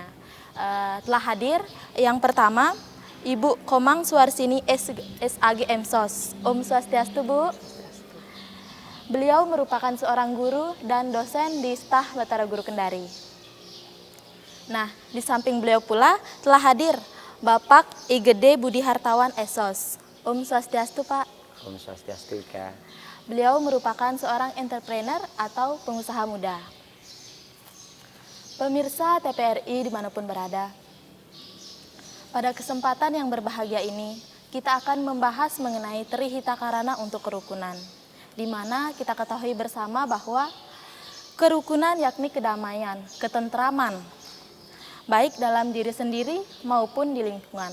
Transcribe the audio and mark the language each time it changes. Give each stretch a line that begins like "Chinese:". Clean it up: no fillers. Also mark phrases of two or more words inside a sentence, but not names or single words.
Indonesian: Telah hadir yang pertama, Ibu Komang Suarsini SAG MSOS.
Sanskrit: Om Swastiastu, Bu.
Indonesian: Beliau merupakan seorang guru dan dosen di Stah Batara Guru Kendari. Nah, di samping beliau pula telah hadir Bapak Igede Budi Hartawan SOS.
Sanskrit: Om Swastiastu, Pak. Om Swastiastu, Ika.
Indonesian: Beliau merupakan seorang entrepreneur atau pengusaha muda. Pemirsa TPRI dimanapun berada, pada kesempatan yang berbahagia ini, kita akan membahas mengenai Trihitakarana untuk kerukunan, di mana kita ketahui bersama bahwa kerukunan yakni kedamaian, ketentraman, baik dalam diri sendiri maupun di lingkungan.